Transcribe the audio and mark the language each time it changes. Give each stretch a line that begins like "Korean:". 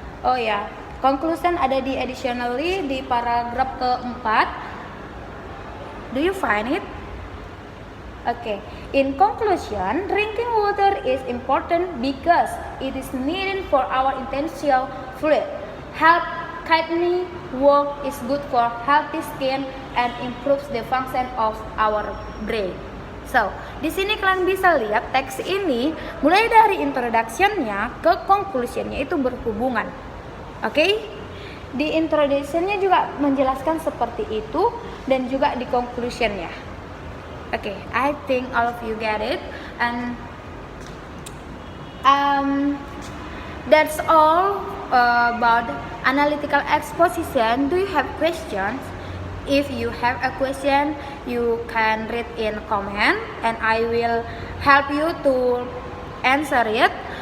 Indonesian: Oh ya, conclusion ada di additionally di paragraf keempat.
English: Do you find it? Okay. In conclusion, drinking water is important because it is needed for our intestinal fluid. Help kidney work, is good for healthy skin and improves the function of our brain.
Indonesian: So, di sini kalian bisa lihat teks ini mulai dari introduction-nya ke conclusion-nya itu berhubungan. Oke? Di introduction-nya juga menjelaskan seperti itu dan juga di conclusion-nya.
English: Oke, I think all of you get it, and that's all about analytical exposition. Do you have questions? If you have a question, you can read in comment, and I will help you to answer it.